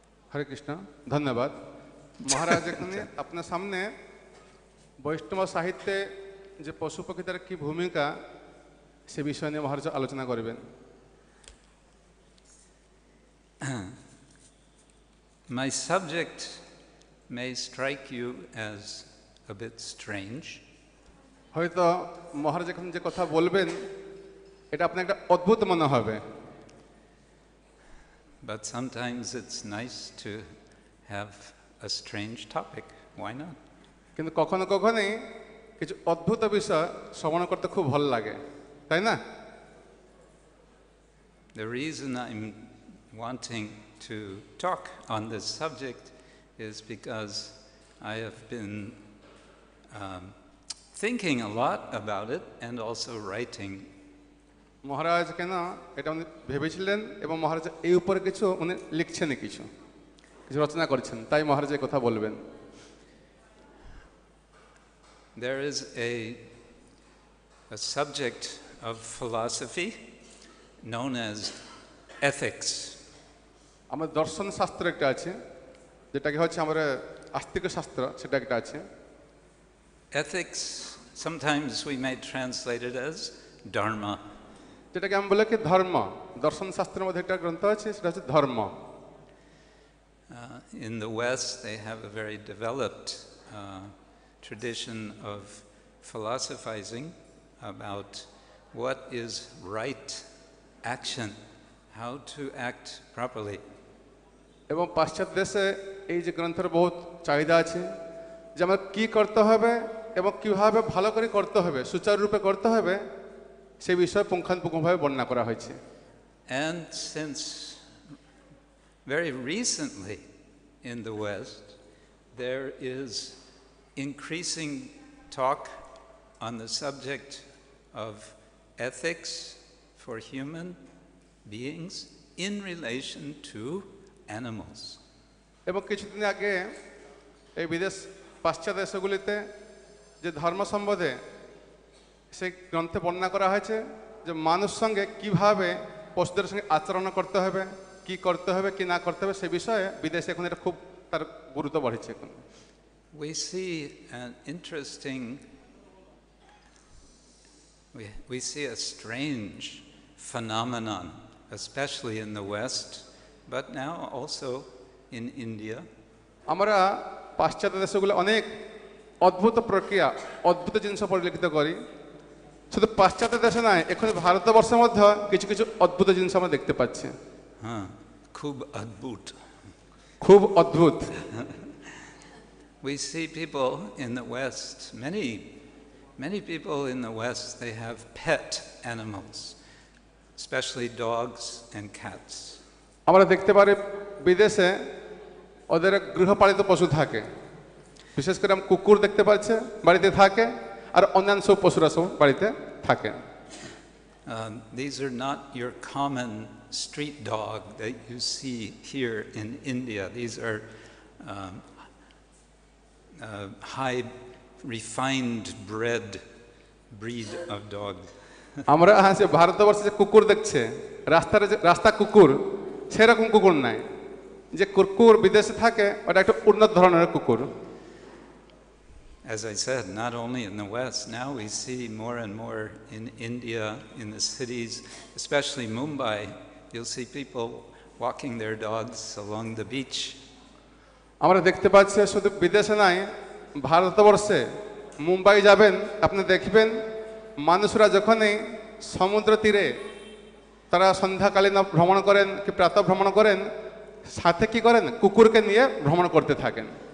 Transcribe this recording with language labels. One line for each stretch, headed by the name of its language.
Bangla: हरे कृष्णा धन्यवाद महाराज এখানে আপনার সামনে বৈষ্ণব সাহিত্যে যে পশু পক্ষীদের কি ভূমিকা সে বিষয় নিয়ে মহারাজ আলোচনা করবেন
English: My subject may strike you as a bit strange.
Bangla: হয়তো মহারাজ এখন যে কথা বলবেন এটা আপনার একটা অদ্ভুত মনে হবে
English: But sometimes it's nice to have a strange topic. Why not?
Bangla: কিন্তু কখনো কখনোই কিছু অদ্ভুত বিষয় শ্রবণ করতে খুব ভালো লাগে তাই না
English: The reason I'm wanting to talk on this subject is because I have been thinking a lot about it and also writing.
Bangla: মহারাজ কেন এটা উনি ভেবেছিলেন এবং মহারাজ এই উপরে কিছু উনি লিখছেন কিছু কিছু রচনা করেছেন তাই মহারাজ এই কথা বলবেন
English: There is a subject of philosophy known as ethics.
Bangla: আমার দর্শন শাস্ত্র একটা আছে যেটাকে হচ্ছে আমাদের আস্তিক শাস্ত্র সেটা একটা আছে
English: Ethics, sometimes we may translate it as dharma.
Bangla: যেটাকে আমি বলে কি ধর্ম দর্শন শাস্ত্রের মধ্যে একটা গ্রন্থ আছে সেটা হচ্ছে ধর্ম
English: In the West, they have a very developed tradition of philosophizing about what is right action, how to act properly.
Bangla: এবং পাশ্চাত্য দেশে এই যে গ্রন্থের বহুত চাহিদা আছে যে আমার কি করতে হবে এবং কিভাবে ভালো করে করতে হবে সুচারুরূপে করতে হবে সেই বিষয়ে পুঙ্খানুপুঙ্খভাবে বর্ণনা করা হয়েছে
English: And since very recently in the West, there is increasing talk on the subject of ethics for human beings in relation to animals.
Bangla: এবং কিছুদিন আগে এই বিদেশ পাশ্চাত্য দেশগুলিতে যে ধর্ম সম্বন্ধে সেই গ্রন্থে বর্ণনা করা হয়েছে যে মানুষ সঙ্গে কিভাবে পশুদের সঙ্গে আচরণ করতে হবে কি করতে হবে কি না করতে হবে সে বিষয়ে বিদেশে এখন এটা খুব তার গুরুত্ব বাড়ছে এখন
English: We see an interesting, we see a strange phenomenon, especially in the West, but now also in India.
Bangla: আমরা পাশ্চাত্য দেশগুলো অনেক অদ্ভুত প্রক্রিয়া অদ্ভুত জিনিস পরিলক্ষিত করি শুধু পাশ্চাত্য দেশে নয় এখন ভারতবর্ষের মধ্যে কিছু কিছু অদ্ভুত জিনিস আমরা দেখতে পাচ্ছি Khub adbhut. খুব অদ্ভুত
English: We see people in the West, many people in the West, they have pet animals, especially dogs and cats.
Bangla: আমরা দেখতে পারি বিদেশে ওদের গৃহপালিত পশু থাকে বিশেষ করে আমরা কুকুর দেখতে পাচ্ছি বাড়িতে থাকে আর অন্যান্য সব পশুরা সব বাড়িতে থাকে
English: These are not your common street dog that you see here in India. These are high refined bred breed of dog.
Bangla: আমরা সে ভারতবর্ষে যে কুকুর দেখছে রাস্তা কুকুর সেরকম কুকুর নাই যে কুকুর বিদেশে থাকে ওটা একটা উন্নত ধরনের কুকুর
English: As I said, not only in the West, now we see more and more in India, in the cities, especially Mumbai, you'll see people walking their dogs along the beach.
Bangla: আমরা দেখতে পাচ্ছি শুধু বিদেশে নাই ভারতবর্ষে মুম্বাই যাবেন আপনি দেখবেন মানুষরা যখনই সমুদ্র তীরে তারা সন্ধ্যাকালীন ভ্রমণ করেন কি প্রাতঃ ভ্রমণ করেন সাথে কি করেন কুকুরকে নিয়ে ভ্রমণ করতে থাকেন